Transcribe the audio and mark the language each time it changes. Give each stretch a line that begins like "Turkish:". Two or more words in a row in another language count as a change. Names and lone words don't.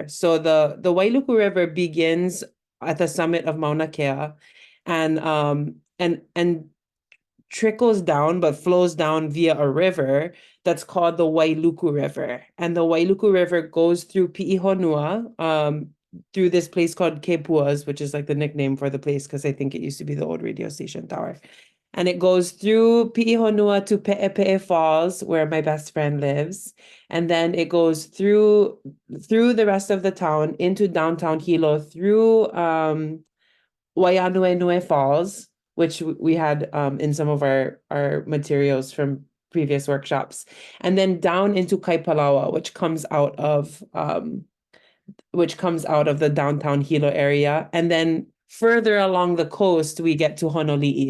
English: So the Wailuku River begins at the summit of Mauna Kea and trickles down, but flows down via a river that's called the Wailuku River. And the Wailuku River goes through Piʻihonua, through this place called Kepuas, which is like the nickname for the place because I think it used to be the old radio station tower. And it goes through Piʻihonua to Peʻepeʻe Falls, where my best friend lives. And then it goes through the rest of the town into downtown Hilo, through Waianuenue Falls, which we had in some of our materials from previous workshops, and then down into Kaipalawa, which comes out of the downtown Hilo area, and then further along the coast, we get to Honolulu.